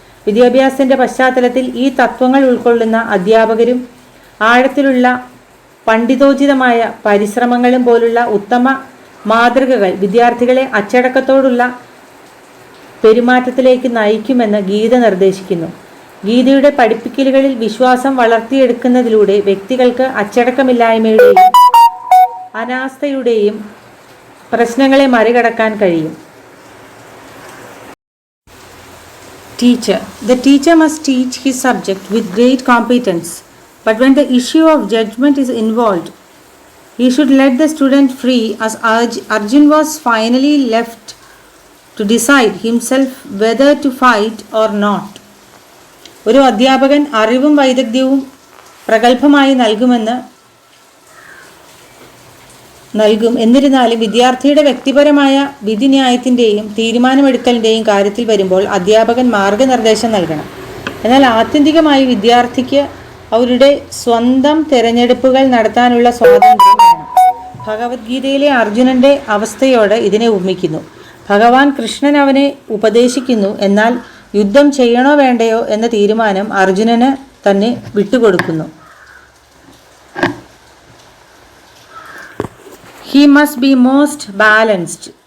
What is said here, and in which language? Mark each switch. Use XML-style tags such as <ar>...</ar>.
<ml>വിദ്യാഭ്യാസത്തിൻ്റെ പശ്ചാത്തലത്തിൽ ഈ തത്വങ്ങൾ ഉൾക്കൊള്ളുന്ന അധ്യാപകരും ആഴത്തിലുള്ള പണ്ഡിതോചിതമായ പരിശ്രമങ്ങളും പോലുള്ള ഉത്തമ മാതൃകകൾ വിദ്യാർത്ഥികളെ അച്ചടക്കത്തോടുള്ള പെരുമാറ്റത്തിലേക്ക് നയിക്കുമെന്ന് ഗീത നിർദ്ദേശിക്കുന്നു. ഗീതയുടെ പഠിപ്പിക്കലുകളിൽ വിശ്വാസം വളർത്തിയെടുക്കുന്നതിലൂടെ വ്യക്തികൾക്ക് അച്ചടക്കമില്ലായ്മയുടെയും അനാസ്ഥയുടെയും പ്രശ്നങ്ങളെ മറികടക്കാൻ കഴിയും.</ml> <en>Teacher. The teacher must teach his subject with great competence, but when the issue of judgment is involved, he should let the student free, as Arjun was finally left to decide himself whether to fight or not.</en> <ml>ഒരു അധ്യാപകൻ അറിവും വൈദഗ്ധ്യവും പ്രഗത്ഭമായി നൽകും. എന്നിരുന്നാലും വിദ്യാർത്ഥിയുടെ വ്യക്തിപരമായ വിധിന്യായത്തിൻ്റെയും തീരുമാനമെടുക്കലിൻ്റെയും കാര്യത്തിൽ വരുമ്പോൾ അധ്യാപകൻ മാർഗനിർദ്ദേശം നൽകണം. എന്നാൽ ആത്യന്തികമായി വിദ്യാർത്ഥിക്ക് അവരുടെ സ്വന്തം തിരഞ്ഞെടുപ്പുകൾ നടത്താനുള്ള സ്വാതന്ത്ര്യം വേണം. ഭഗവത്ഗീതയിലെ അർജുനൻ്റെ അവസ്ഥയോട് ഇതിനെ ഉപമിക്കുന്നു. ഭഗവാൻ കൃഷ്ണൻ അവനെ ഉപദേശിക്കുന്നു, എന്നാൽ യുദ്ധം ചെയ്യണോ വേണ്ടയോ എന്ന തീരുമാനം അർജുനന് തന്നെ വിട്ടുകൊടുക്കുന്നു.</ml> <en>He must be most balanced.</en>